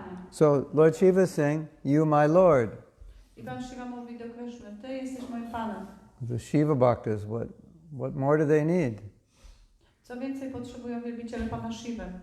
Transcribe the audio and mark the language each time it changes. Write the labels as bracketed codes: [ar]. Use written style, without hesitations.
[en] So Lord Shiva is saying, you my Lord. [pl] I Pan Shiva mówi do Krishny, ty jesteś moim Panem. [en] The Shiva Bhaktas, what more do they need? [pl] Co więcej potrzebują wielbiciele Pana Shiva?